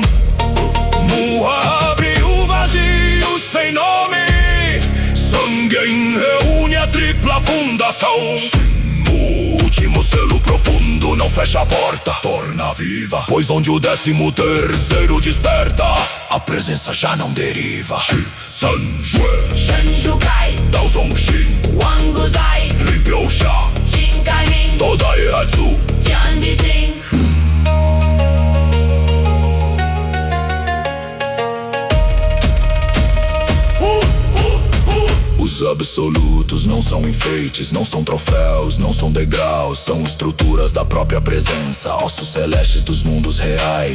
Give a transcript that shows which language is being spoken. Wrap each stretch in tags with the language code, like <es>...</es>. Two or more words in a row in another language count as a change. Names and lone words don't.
<pt>Muha abre o vazio sem nome, Sangen reúne a tripla fundação. O último selo profundo não fecha a porta, torna viva, pois onde o 13º desperta, a presença já não deriva. Shi, San, Jue, Shenjukai, Dao Zong, Shin, Wanguzai, Ripyo, Sha, Jinkai Min, Tozai, Hetsu, Tianditing. Os absolutos não são enfeites, não são troféus, não são degraus, são estruturas da própria presença, ossos celestes dos mundos reais.</pt>